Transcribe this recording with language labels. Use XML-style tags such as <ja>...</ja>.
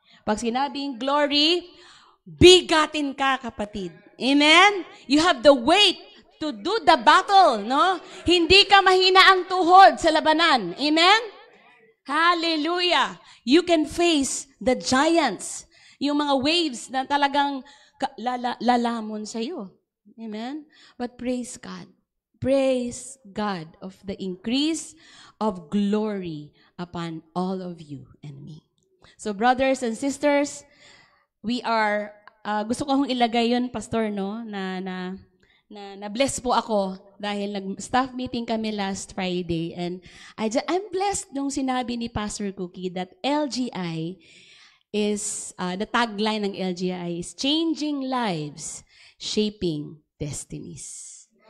<tl>Pag sinabing glory, bigatin ka, kapatid. Amen?</tl> <en>You have the weight to do the battle, no?</en> <tl>Hindi ka mahina ang tuhod sa labanan. Amen? Hallelujah!</tl> <en>You can face the giants,</en> <tl>yung mga waves na talagang lalamon sa iyo.</tl> <en>Amen? But praise God. Praise God of the increase of glory upon all of you and me. So brothers and sisters, we are,</en> <tl>gusto ko akong ilagay yun,</tl> <en>Pastor, no,</en> <tl>na bless po ako dahil nag-staff meeting kami</tl> <en>last Friday and I'm blessed</en> <tl>nung sinabi ni</tl> <en>Pastor Cookie that LGI is, the tagline ng LGI is changing lives, shaping destinies.</en>